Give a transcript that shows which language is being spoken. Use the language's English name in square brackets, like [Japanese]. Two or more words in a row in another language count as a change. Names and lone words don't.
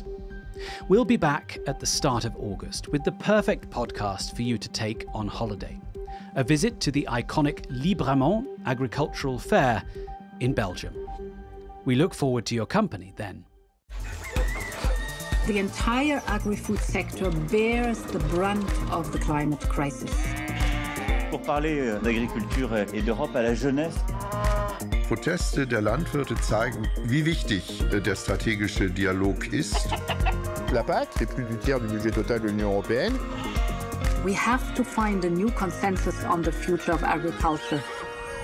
[English] We'll be back at the start of August with the perfect podcast for you to take on holiday. A visit to the iconic Libremont Agricultural Fair in Belgium. We look forward to your company then. The entire agri-food sector bears the brunt of the climate crisis. [French] Pour parler d'agriculture et d'Europe à la jeunesse. [German] Proteste der Landwirte zeigen, wie wichtig der stratégische Dialog ist. [French] La PAC, c'est plus du tiers du budget total de l'Union européenne. [English] We have to find a new consensus on the future of agriculture.